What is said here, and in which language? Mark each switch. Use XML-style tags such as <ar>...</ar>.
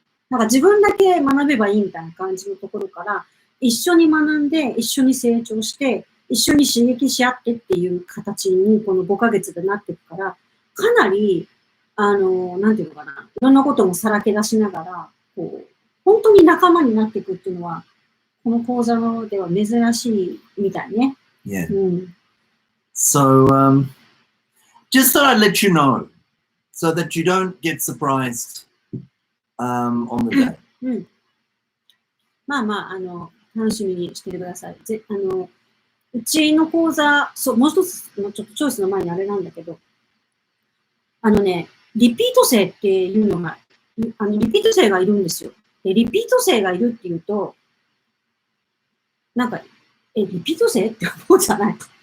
<ja>なんか自分だけ学べばいいみたいな感じのところから、一緒に学んで、一緒に成長して、一緒に刺激し合ってっていう形にこの5ヶ月でなっていくから、かなり、なんていうのかな、いろんなこともさらけ出しながら、本当に仲間になっていくっていうのは、この講座のでは珍しいみたいね。</ja> <en>Yeah. So, just thought I'd let you know, so that you don't get surprised on the day.</en> <ja>まあ、楽しみにしててください。うちの講座、もう一つ、ちょっとチョイスの前にあれなんだけど、リピート生っていうのが、リピート生がいるんですよ。で、リピート生がいるっていうと、なんか、リピート生って思うじゃない。</ja>